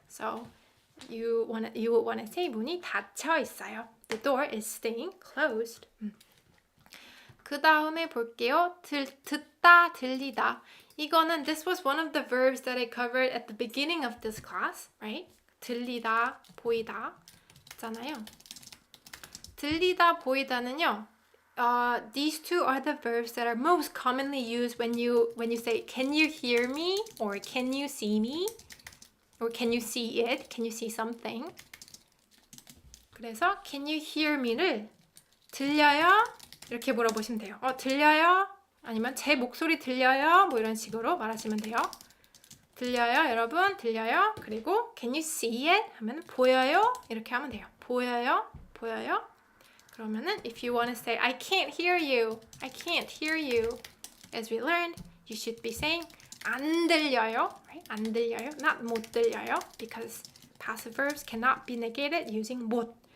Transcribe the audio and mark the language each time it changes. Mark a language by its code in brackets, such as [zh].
[en] So you would want to say [ko] 문이 닫혀 있어요. [en] The door is staying closed. [ko] 그 다음에 볼게요. 듣다, 들리다. 이거는 [en] this was one of the verbs that I covered at the beginning of this class, right? [ko] 들리다, 보이다 있잖아요. 들리다, 보이다는요. [en] These two are the verbs that are most commonly used when you say can you hear me or can you see me or can you see it? Can you see something? [ko] 그래서 [en] can you hear me를 [ko] 들려요? 이렇게 물어보시면 돼요. 들려요? 아니면 제 목소리 들려요? 뭐 이런 식으로 말하시면 돼요. 들려요, 여러분? 들려요? 그리고 [en] can you see it? [ko] 하면 보여요? 이렇게 하면 돼요. 보여요? 보여요? 그러면은 [en] if you want to say I can't hear you, I can't hear you, as we learned, you should be saying [ko] 안 들려요, [en] right? [ko] 안 들려요, [en] not [ko] 못 들려요, [en] because passive verbs cannot be negated using 못.